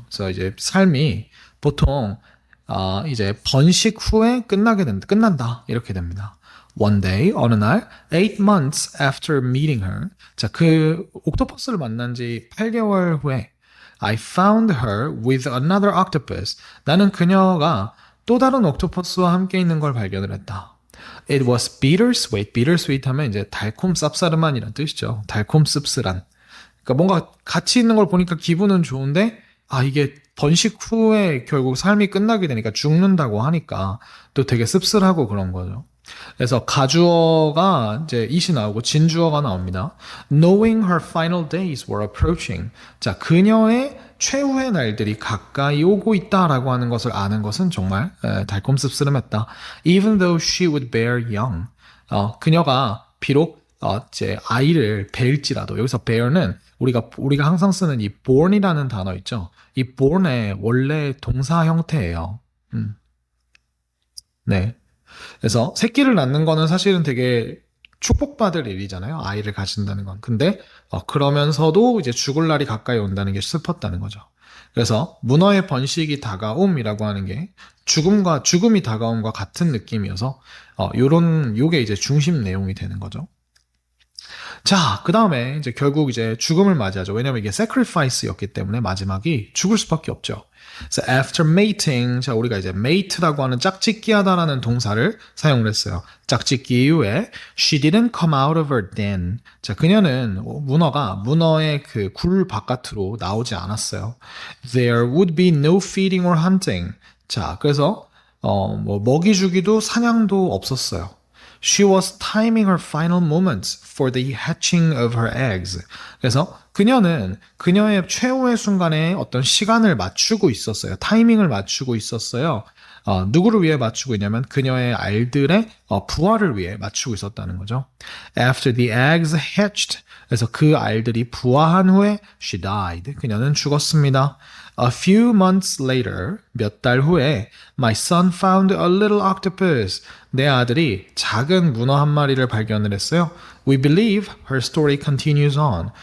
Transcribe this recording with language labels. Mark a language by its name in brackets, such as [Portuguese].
[Korean] 그래서 이제 삶이 보통 이제 번식 후에 끝난다 이렇게 됩니다. [English] One day, [Korean] 어느 날, [English] 8 months after meeting her. [Korean] 자, 그 옥토퍼스를 만난 지 8개월 후에 [English] I found her with another octopus. [Korean] 나는 그녀가 또 다른 옥토퍼스와 함께 있는 걸 발견을 했다. [English] It was bittersweet. [Korean] bittersweet 하면 이제 달콤 쌉싸름한이란 뜻이죠. 달콤 씁쓸한. 그러니까 뭔가 같이 있는 걸 보니까 기분은 좋은데 이게 번식 후에 결국 삶이 끝나게 되니까 죽는다고 하니까 또 되게 씁쓸하고 그런 거죠. 그래서 가주어가 이제 it이 나오고 진주어가 나옵니다. [English] Knowing her final days were approaching. [Korean] 자, 그녀의 최후의 날들이 가까이 오고 있다라고 하는 것을 아는 것은 정말 달콤 씁쓸했다. [English] Even though she would bear young. [Korean] 그녀가 비록 이제 아이를 뵐지라도 여기서 bear는 우리가 항상 쓰는 이 born이라는 단어 있죠. 이 born의 원래 동사 형태예요. 네. 그래서 새끼를 낳는 거는 사실은 되게 축복받을 일이잖아요. 아이를 가진다는 건. 근데 그러면서도 이제 죽을 날이 가까이 온다는 게 슬펐다는 거죠. 그래서 문어의 번식이 다가옴이라고 하는 게 죽음이 다가옴과 같은 느낌이어서 요게 이제 중심 내용이 되는 거죠. 자, 그 다음에 이제 결국 이제 죽음을 맞이하죠. 왜냐면 이게 sacrifice였기 때문에 마지막이 죽을 수밖에 없죠. [English] So after mating, [Korean] 자, 우리가 이제 mate라고 하는 짝짓기 하다라는 동사를 사용을 했어요. 짝짓기 이후에 [English] she didn't come out of her den. [Korean] 자, 그녀는 문어의 그 굴 바깥으로 나오지 않았어요. [English] There would be no feeding or hunting. [Korean] 자, 그래서 뭐 먹이 주기도 사냥도 없었어요. [English] She was timing her final moments for the hatching of her eggs. [Korean] 그래서 그녀는 그녀의 최후의 순간에 어떤 시간을 맞추고 있었어요. 타이밍을 맞추고 있었어요. 누구를 위해 맞추고 있냐면 그녀의 알들의 부화를 위해 맞추고 있었다는 거죠. [English] After the eggs hatched, [Korean] 그래서 그 알들이 부화한 후에 [English] she died. [Korean] 그녀는 죽었습니다. [English] A few months later, [Korean] 몇 달 후에 [English] my son found a little octopus. [Korean] 내 아들이 작은 문어 한 마리를 발견을 했어요. [English] We believe her story continues on.